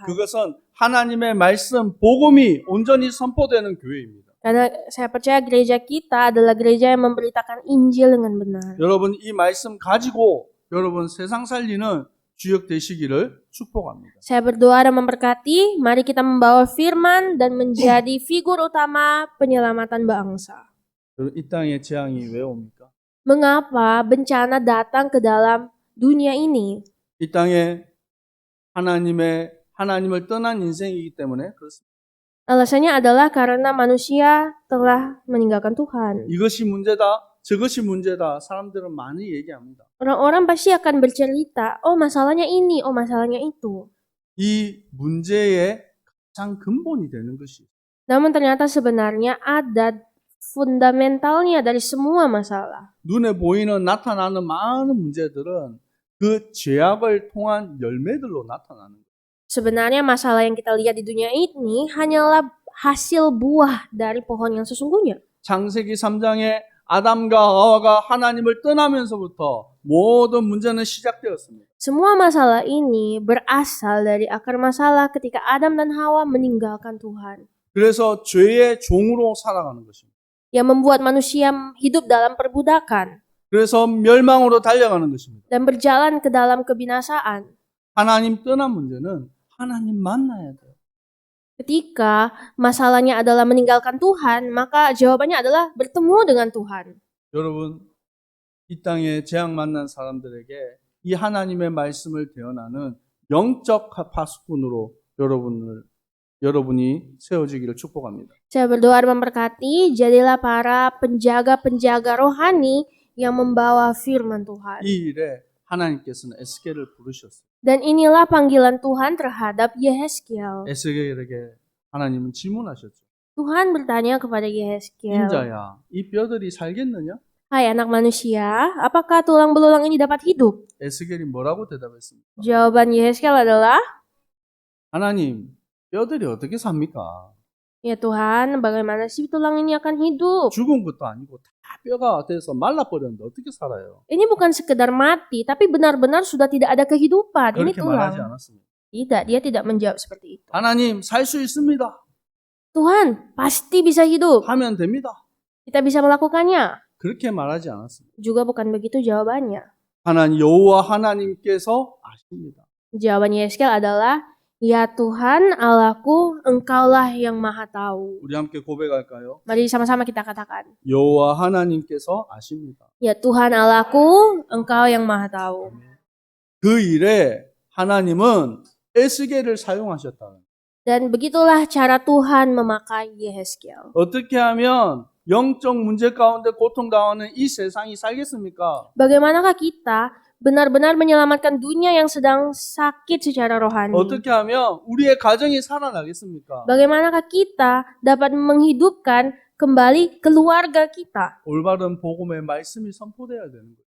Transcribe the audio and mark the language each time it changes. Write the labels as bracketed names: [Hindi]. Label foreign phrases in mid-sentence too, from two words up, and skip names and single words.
[Korean] 그것은 하나님의 말씀, 복음이 온전히 선포되는 교회입니다. [Indonesian] Karena saya percaya gereja kita adalah gereja yang memberitakan Injil dengan benar. [Korean] 여러분 이 말씀 가지고 여러분 세상 살리는 주역 되시기를 축복합니다. [Indonesian] Saya berdoa dan memberkati, mari kita membawa firman dan menjadi figur utama penyelamatan bangsa. [Korean] 여러분 이 땅에 재앙이 왜 옵니까? [Indonesian] Mengapa bencana datang ke dalam dunia ini? [Korean] 이 땅에 하나님을 떠난 인생이기 때문에 그렇습니다. [Indonesian] Alasannya adalah karena manusia telah meninggalkan Tuhan. [Korean] 이것이 문제다, 저것이 문제다. 사람들은 많이 얘기합니다. [Indonesian] Orang-orang pasti akan bercerita, oh masalahnya ini, oh masalahnya itu. [Korean] 이 문제의 가장 근본이 되는 것이 [Indonesian] Namun ternyata sebenarnya ada fundamentalnya dari semua masalah. [Korean] 눈에 보이는 나타나는 많은 문제들은 그 죄악을 통한 열매들로 나타나는 거예요. [Indonesian] Sebenarnya masalah yang kita lihat di dunia ini hanyalah hasil buah dari pohon yang sesungguhnya. [Korean] 창세기 3장에 아담과 하와가 하나님을 떠나면서부터 모든 문제는 시작되었습니다. [Indonesian] Semua masalah ini berasal dari akar masalah ketika Adam dan Hawa meninggalkan Tuhan. [Korean] 그래서 죄의 종으로 살아가는 것입니다. [Indonesian] Yang membuat manusia hidup dalam perbudakan [Korean] 그래서 멸망으로 달려가는 것입니다. [Indonesian] dan berjalan ke dalam kebinasaan. [Korean] 하나님 떠난 문제는 하나님 만나야 돼요. [Indonesian] Ketika masalahnya adalah meninggalkan Tuhan, maka jawabannya adalah bertemu dengan Tuhan. [Korean] 여러분, 이 땅에 재앙 만난 사람들에게 이 하나님의 말씀을 대언하는 영적 파수꾼으로 여러분이 세워지기를 축복합니다. [Indonesian] Saya berdoa dan memberkati, jadilah para penjaga-penjaga rohani yang membawa firman Tuhan. [Korean] 이 일에 하나님께서는 에스겔을 부르셨어요. [Indonesian] Dan inilah panggilan Tuhan terhadap Yehezkiel. [Korean] 에스겔에게 하나님은 질문하셨죠. [Indonesian] Tuhan bertanya kepada Yehezkiel, [Korean] 인자야, 이 뼈들이 살겠느냐? [Indonesian] "Hai anak manusia, apakah tulang belulang ini dapat hidup?" [Korean] 에스겔이 뭐라고 대답했습니까? [Indonesian] Jawaban Yehezkiel adalah, [Korean] 하나님, 뼈들이 어떻게 삽니까? [Indonesian] "Ya Tuhan, bagaimana sih tulang ini akan hidup? [Korean] 죽은 것도 아니고 다 뼈가 돼서 말라버렸는데 어떻게 살아요? [Indonesian] Ini bukan sekedar mati, tapi benar-benar sudah tidak ada kehidupan. Ini [Korean] 그렇게 말하지 [Indonesian] tulang." [Korean] 않았습니다. [Indonesian] Tidak, dia tidak menjawab seperti itu. [Korean] 하나님, 살 수 있습니다. [Indonesian] Tuhan, pasti bisa hidup. [Korean] 하면 됩니다. [Indonesian] Kita bisa melakukannya. [Korean] 그렇게 말하지 않았습니다. [Indonesian] Juga bukan begitu jawabannya. [Korean] 하나님, 여호와 하나님께서 아십니다. [Indonesian] Jawaban Yehezkiel adalah, "Ya Tuhan Allahku, Engkaulah yang maha tahu." [Korean] 우리 함께 고백할까요? [Indonesian] Mari sama-sama kita katakan, [Korean] 여호와 하나님께서 아십니다. [Indonesian] "Ya Tuhan Allahku, Engkau yang maha tahu." [Korean] 그 일에 하나님은 에스겔을 사용하셨다는. [Indonesian] Dan begitulah cara Tuhan memakai Yehezkiel. [Korean] 어떻게 하면 영적 문제 가운데 고통당하는 이 세상이 살겠습니까? [Indonesian] Bagaimanakah kita benar-benar menyelamatkan dunia yang sedang sakit secara rohani? [Korean] 어떻게 하면 우리의 가정이 살아나겠습니까? [Indonesian] Bagaimanakah kita dapat menghidupkan kembali keluarga kita? [Korean] 올바른 복음의 말씀이 선포돼야 되는 거예요.